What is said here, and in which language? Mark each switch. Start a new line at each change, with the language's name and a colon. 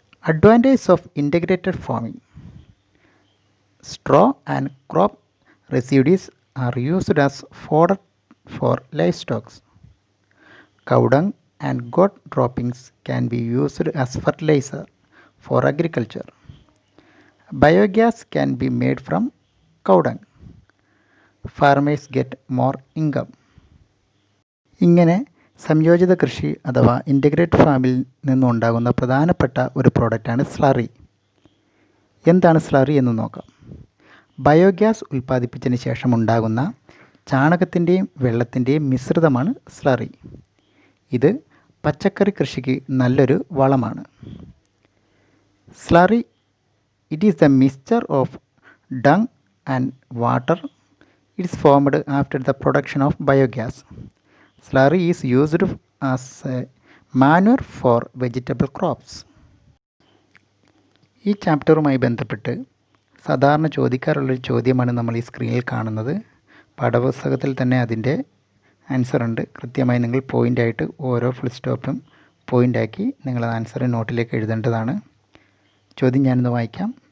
English: Advantage of integrated farming. Straw and crop residues are used as fodder for livestock. Cow dung and goat droppings can be used as fertilizer for agriculture. Biogas can be made from cow dung. Farmers get more income.
Malayalam: ഇങ്ങനെ സംയോജിത കൃഷി അഥവാ integrate ഫാമിൽ നിന്നുണ്ടാകുന്ന പ്രധാനപ്പെട്ട ഒരു പ്രോഡക്റ്റാണ് slurry. എന്താണ് സ്ലറി എന്ന് നോക്കാം. ബയോഗ്യാസ് ഉൽപ്പാദിപ്പിച്ചതിന് ശേഷം ഉണ്ടാകുന്ന ചാണകത്തിൻ്റെയും വെള്ളത്തിൻ്റെയും മിശ്രിതമാണ് സ്ലറി. ഇത് പച്ചക്കറി കൃഷിക്ക് നല്ലൊരു വളമാണ്.
English: Slurry, it is the mixture of dung and water. It is formed after the production of biogas. Slurry is used as a manure for vegetable crops.
Malayalam: ഈ ചാപ്റ്ററുമായി ബന്ധപ്പെട്ട് സാധാരണ ചോദിക്കാറുള്ളൊരു ചോദ്യമാണ് നമ്മൾ ഈ സ്ക്രീനിൽ കാണുന്നത്. പാഠപുസ്തകത്തിൽ തന്നെ അതിൻ്റെ ആൻസർ ഉണ്ട്. കൃത്യമായി നിങ്ങൾ പോയിൻ്റായിട്ട് ഓരോ ഫുൾ സ്റ്റോപ്പും പോയിൻ്റാക്കി നിങ്ങൾ ആൻസർ നോട്ടിലേക്ക് എഴുതേണ്ടതാണ്. ചോദ്യം ഞാനൊന്ന് വായിക്കാം.